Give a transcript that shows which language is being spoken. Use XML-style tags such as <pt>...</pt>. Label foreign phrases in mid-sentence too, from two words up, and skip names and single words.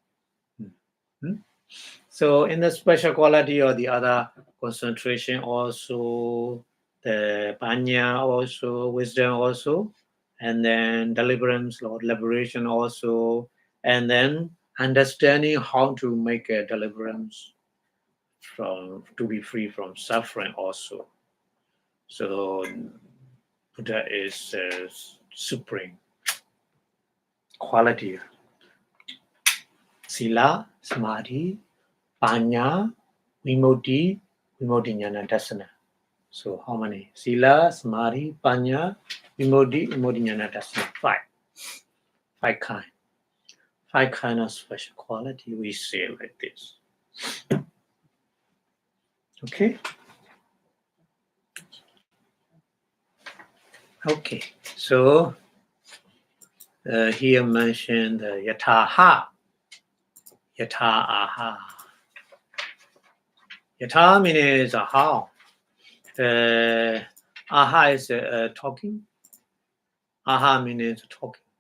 <en>So in the special quality or the other concentration also, the panya also, wisdom also, and then deliverance or liberation also, and then understanding how to make a deliverance to be free from suffering also. So Buddha is supreme quality.</en> <pi>Sila, samadhi, panya, vimodhi jnana dasana.</pi> <en>So how many?</en> <pi>Sila, samadhi, panya, vimodhi jnana dasana.</pi> <en>Five kind. Five kind of special quality we say like this. Okay. Okay. So here mentioned yataha. Yata Yata means how. Aha is talking. Aha means talking.</en>